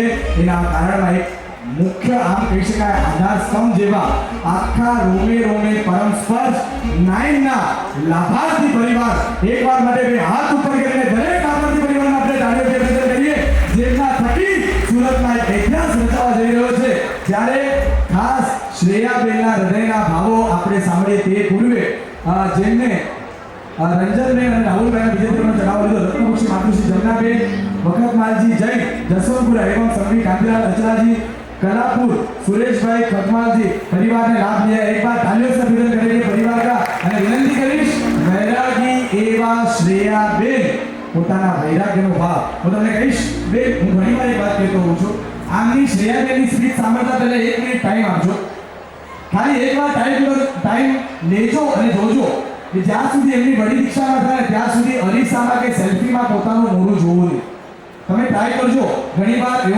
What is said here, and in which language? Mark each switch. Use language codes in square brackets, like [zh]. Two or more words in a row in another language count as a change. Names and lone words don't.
[gu] એના કારણમાં એક મુખ્ય આમ કહી શકાય આધાર સ્તંભ જેવા આખા રોમે રોમે પરમ સ્પર્શ 9 ના લાભાર્થી પરિવાર એકવાર માટે બે હાથ ઉપર કરીને દરેક લાભાર્થી પરિવારને આપણે તાળીઓથી અભિનંદન કરીએ જેમના થકી સુરતમાં એક ઇતિહાસ રચાવા જઈ રહ્યો છે. જ્યારે ખાસ શ્રેયાબેનના હૃદયના ભાવો આપણે સાંભળીએ તે પૂર્વે જેમને રંજનબેન અને રાહુલભાઈના વિજય તિલકનો ચડાવો લીધો રત્નભૂષી માતૃશ્રી જમનાબેન વખતમાલજી જૈન જસવંતપુરા એવં સંઘવી કાંતિલાલ અચરાજી कलापुर सुरेशभाई खटमाल जी [hi] परिवार ने लाभ लिया. एक बार तालियों से अभिनंदन करेंगे परिवार का [gu] અને વિનંતી કરીશ વૈરાગી એવા શ્રેયાબેન પોતાના વૈરાગ્યનો ભાવ હું તમને કહીશ બે હું ઘણીવાર એક વાત કહેતો હોઉં છું આમની શ્રેયાબેનની સ્પીચ સાંભળતા પહેલા 1 મિનિટ ટાઈમ આપજો ખાલી એકવાર ટાઈમ લેજો અને જોજો કે જ્યાં સુધી એમની વડી દીક્ષા ન થાય ત્યાં સુધી અરીસામાં કે સેલ્ફીમાં પોતાનું મોઢું જોવું નહીં તમે ટ્રાય કરજો ઘણીવાર એવો